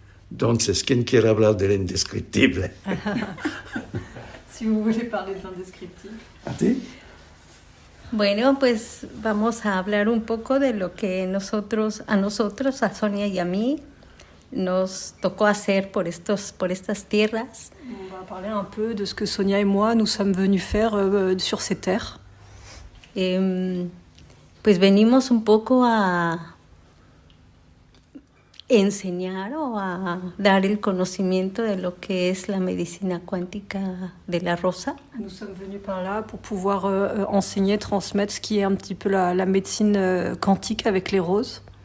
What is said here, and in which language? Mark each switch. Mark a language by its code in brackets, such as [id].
[es] Entonces, ¿quién quiere hablar del indescriptible? [fr] Si vous voulez parler de l'indescriptible. [es] ¿A ti? Bueno, pues vamos a hablar un poco de lo que a nosotros, a Sonia y a mí, nos tocó hacer por estas tierras. [fr] On va parler un peu de ce que Sonia et moi, nous sommes venus faire sur ces terres. [es] Pues venimos un poco a enseñar o a dar el conocimiento de lo que es la medicina cuántica de la rosa. [fr] Nous sommes venus par là pour pouvoir enseigner, transmettre ce qui est un petit peu la médecine quantique avec les roses.